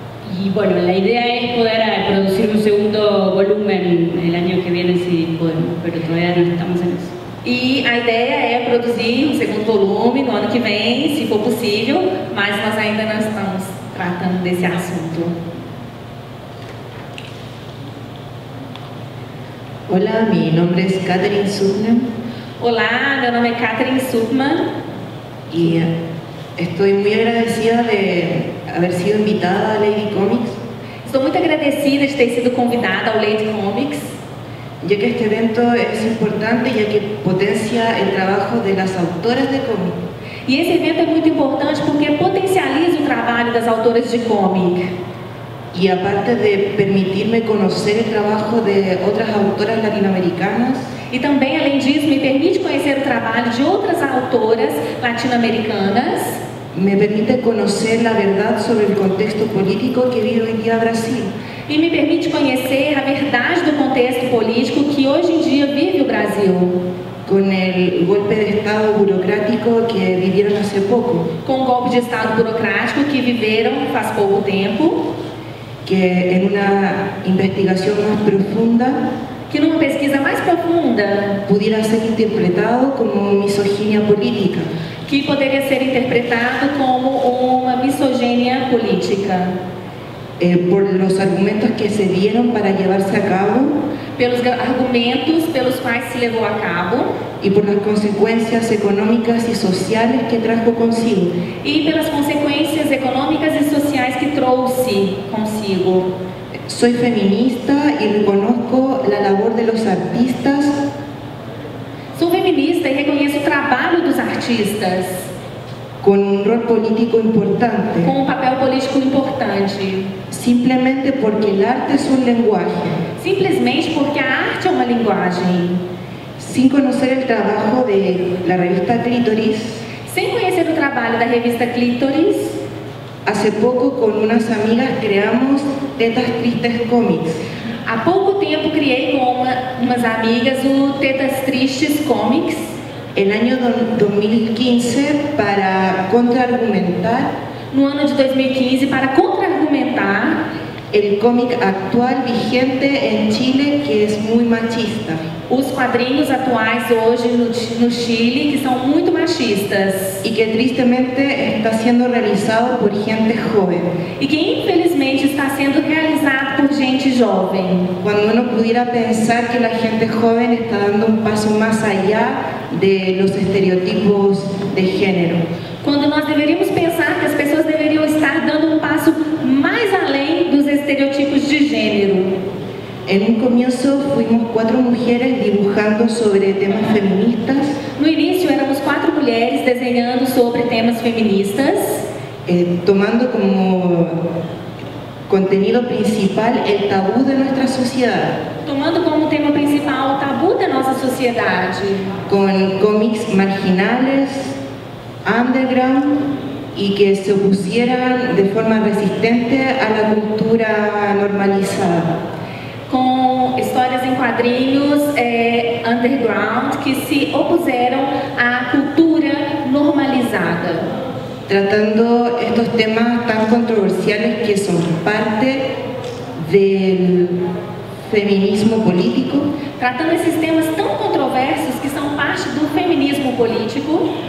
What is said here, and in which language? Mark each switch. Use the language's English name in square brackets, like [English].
[Spanish] Y bueno, la idea es poder producir un segundo volumen el año que viene si podemos, pero todavía no estamos en eso. [Portuguese] E a ideia é produzir um segundo volume no ano que vem, se for possível, mas nós ainda não estamos tratando desse assunto. [Spanish] Hola, mi nombre es Catherine Subman. [Portuguese] Olá, meu nome é Catherine Subman. [Spanish] Y estoy muy agradecida de haber sido invitada a Lady Comics. [Portuguese] Estou muito agradecida de ter sido convidada ao Lady Comics, [Spanish] ya que este evento es importante ya que potencia el trabajo de las autoras de cómic. [Portuguese] E esse evento é muito importante porque potencializa o trabalho das autoras de cómic. [Spanish] Y aparte de permitirme conocer el trabajo de otras autoras latinoamericanas, [Portuguese] e também, além disso, me permite conhecer o trabalho de outras autoras latino-americanas, [Spanish] me permite conocer la verdad sobre el contexto político que vive hoy día Brasil. [Portuguese] E me permite conhecer a verdade do contexto político que hoje em dia vive o Brasil. [Spanish] Con el golpe de Estado burocrático que vivieron hace poco. [Portuguese] Com o golpe de Estado burocrático que viveram faz pouco tempo. [Spanish] Que en una investigación más profunda, [Portuguese] que numa pesquisa mais profunda, [Spanish] pudiera ser interpretado como misoginia política. [Portuguese] Que poderia ser interpretado como uma misoginia política. [Spanish] Por los argumentos que se dieron para llevarse a cabo, [Portuguese] pelos argumentos pelos quais se levou a cabo, [Spanish] y por las consecuencias económicas y sociales que trajo consigo. [Portuguese] E pelas consequências econômicas e sociais que trouxe consigo. [Spanish] Soy feminista y reconozco la labor de los artistas. [Portuguese] Sou feminista e reconheço o trabalho dos artistas. [Spanish] Con un rol político importante. [Portuguese] Com um papel político importante. [Spanish] Simplemente porque el arte es un lenguaje. [Portuguese] Simplesmente porque a arte é uma linguagem. [Spanish] Sin conocer el trabajo de la revista Clítoris, [Portuguese] sem conhecer o trabalho da revista Clítoris, [Spanish] Hace poco con unas amigas creamos Tetas Tristes Comics. [Portuguese] Há pouco tempo criei com umas amigas o Tetas Tristes Comics. [Spanish] El año 2015 para contraargumentar [Portuguese] No ano de 2015 para contra-argumentar [Spanish] el cómic actual vigente en Chile que es muy machista. [Portuguese] os quadrinhos atuais hoje no Chile, que são muito machistas [Spanish] Y que tristemente está siendo realizado por gente joven. [Portuguese] e que infelizmente está sendo realizado por gente jovem. [Spanish] Cuando uno pudiera pensar que la gente joven está dando un paso más allá de los estereotipos de género. [Portuguese] Quando nós deveríamos pensar que as pessoas deveriam estar dando um passo mais além dos estereotipos de gênero. [Spanish] En un comienzo fuimos 4 mujeres dibujando sobre temas feministas, [Portuguese] No início éramos 4 mulheres desenhando sobre temas feministas, [Spanish] tomando como contenido principal el tabú de nuestra sociedad, [Portuguese] tomando como tema principal o tabu da nossa sociedade, [Spanish] con cómics marginales, underground, y que se opusieran de forma resistente a la cultura normalizada. [Portuguese] com histórias em quadrinhos underground que se opuseram à cultura normalizada, [Spanish] Tratando estos temas tan controversiales que son parte del feminismo político, [Portuguese] tratando esses temas tão controversos que são parte do feminismo político,